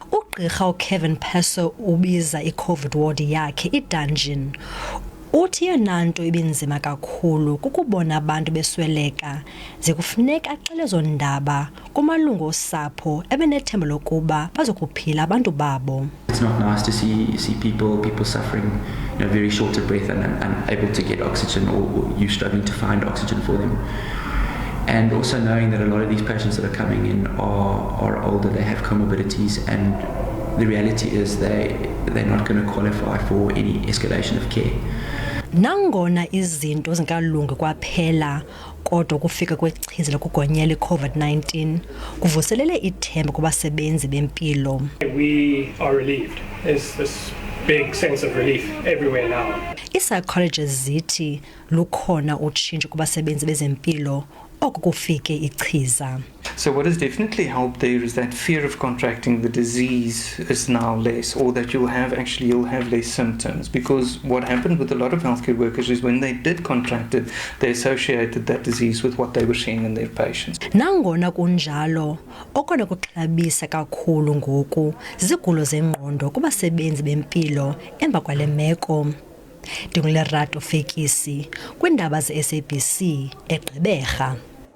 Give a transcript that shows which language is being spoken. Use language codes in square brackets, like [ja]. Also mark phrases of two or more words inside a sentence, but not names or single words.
[xh] Ugqirha Kevin Peso ubiza i-COVID ward yakhe i-dungeon. Uthi yena nto ibinzima kakhulu kukubona abantu besweleka, zikufuneka axele ezo ndaba kumalungu osapho ebenethemba lokuba bazokuphila abantu babo. [en] It's not nice to see people suffering, very short of breath and unable to get oxygen, or you struggling to find oxygen for them. And also knowing that a lot of these patients that are coming in are older, they have comorbidities, and the reality is they're not going to qualify for any escalation of care. [xh] Nangona izinto zingalungi kwaphela, kodwa kufika kwechiza lokugonyela i-COVID-19 kuvuselele ithemba kubasebenzi bempilo. [en] We are relieved. There's this big sense of relief everywhere now. [xh] Ii-psychologists zithi lukhona utshintsho kubasebenzi bezempilo oku kufike ichiza. [en] So what has definitely helped there is that fear of contracting the disease is now less, or that you'll have less symptoms, because what happened with a lot of healthcare workers is when they did contract it, they associated that disease with what they were seeing in their patients. [xh] Nangona kunjalo, okona kuxabisa kakhulu ngoku zigulo zengqondo kubasebenzi bempilo emva kwale meko. Dingulerato Fekisi, kwiindaba ze-SABC eGqeberha.